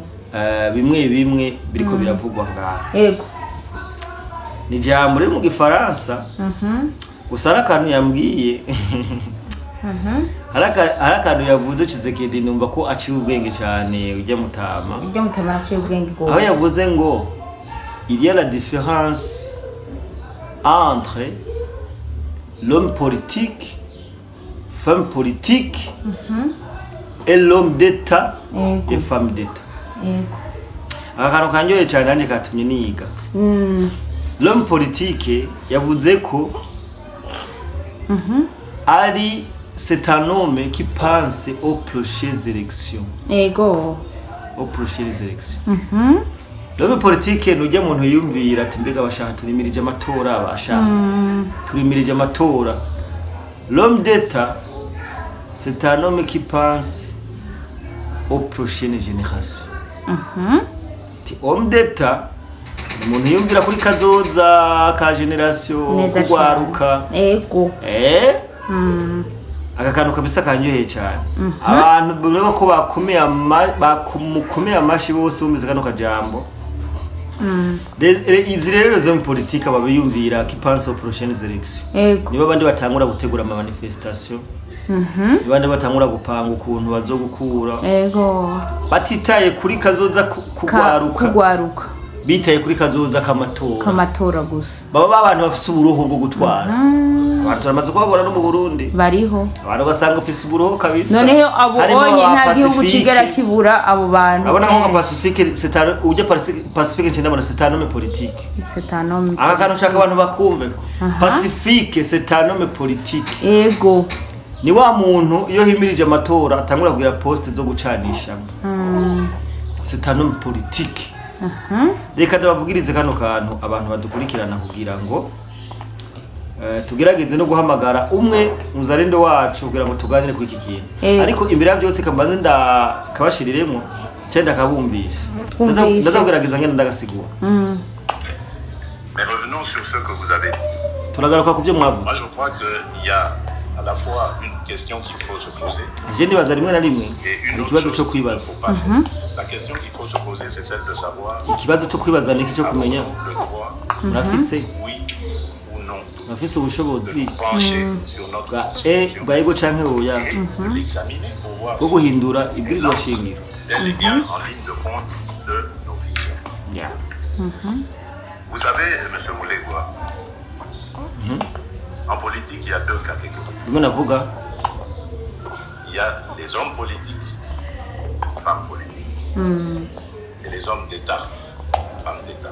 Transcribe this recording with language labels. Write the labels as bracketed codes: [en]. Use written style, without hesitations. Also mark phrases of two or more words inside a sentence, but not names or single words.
[rn] bimwe biriko biravugwa ngaha yego ni jambo riri mu gifaransa gusa arakantu yambwiye harakantu yavuze Tshisekedi numva ko aciye ubwenge cyane ujya mutama aciye ubwenge go aho yavuze ngo [fr] il y a la différence entre l'homme politique femme politique et l'homme d'état et femme d'état [rn] akantu kanyoye cyane nanjye katumye niga [fr] l'homme politique [rn] yavuze ko ari [fr] c'est un homme qui pense aux prochaines élections. [rn] Ego. [fr] Aux prochaines élections. L'homme politique [rn] nujya muntu yumvira ati mbega bashaka turimirije amatora abashaka. Turimirije amatora. [fr] L'homme d'état c'est un homme qui pense aux prochaines générations. [rn] Ti [fr] homme d'état [rn] umuntu yumvira kuri kazoza ka generation kugwaruka. Ego. Akakantu kabisa kanyoheye cyane abantu bumwe ko bakomeye amashi bose bumeze kano kajambo izi rero zo mu politique babiyumvira [fr] qui pense aux prochaines élections [rn] niba bandi batangura gutegura ama manifestation bandi batangura gupanga ukuntu bazogukura batitaye kuri kazoza kugwaruka bitaye kuri kazoza kamatora gusa baba abantu bafise uburoho bwo gutwara abantu turamaze kubabona no mu Burundi bariho abantu basanga ufise uburoho kabisa noneho abo onye nta gihugu kigera kibura abo bantu abona nko Pacifique ujya Pacifique cyenda bana [fr] c'est un homme politique [rn] aka kantu chaka abantu bakumve Pacifique [fr] c'est un homme politique [rn] ego ni wa muntu iyo himirije amatora atangura kugira poste zo gucanisha [fr] c'est un homme politique [rn] reka ndabavugirize kano kantu abantu badukurikirana kugira ngo tugerageze no guhamagara umwe muzarendo wacu kugira ngo tuganire kuri iki kintu ariko imbere ya byose kambaze ndakabashiriremo cyenda kabumbisha ndazagerageza ngenda ndagasigura [fr] Mais revenons sur ce que vous avez dit. [rn] Turagaruka ku byo mwavuze. [fr] Moi je crois qu'il y a à la fois une question qu'il faut se poser. [rn] Je ndibaza rimwe na rimwe ikibazo cyo kwibaza. [fr] La question qu'il faut se poser c'est celle de savoir [rn] ikibazo cyo kwibaza ni cyo kumenya [fr] le droit [rn] murafise [fr] oui ou non [rn] murafise ubushobozi [fr] sur notre [rn] bwa ego canke oya [fr] de l'examiner pour voir [rn] bwo guhindura ibwirizwa shingiro. [fr] Elle est bien en ligne de compte de nos visions. [en] Yeah. [fr] Vous savez, M. Moulegwa, en politique, il y a deux catégories. Il y a les hommes politiques, femmes politiques, et les hommes d'État, femmes d'État.